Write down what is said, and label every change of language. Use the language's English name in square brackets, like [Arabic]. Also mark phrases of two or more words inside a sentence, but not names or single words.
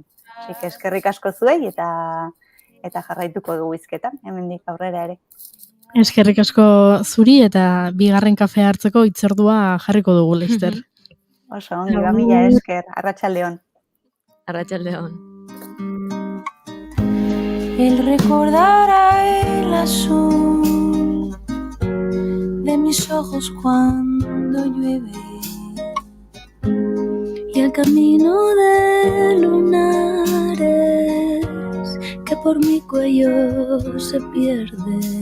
[Basque] Eskerrik asko zuei, eta jarraituko dugu izketan, hemendik aurrera ere. Eskerrik asko zuri eta bigarren kafea hartzeko hitzordua jarriko dugu, Leister. Oso, ongi, mila esker, arratsaldeon. Arratsaldeon. [Spanish] El recordar el azul de mis ojos cuando llueve y el camino de lunares que por mi cuello se pierde.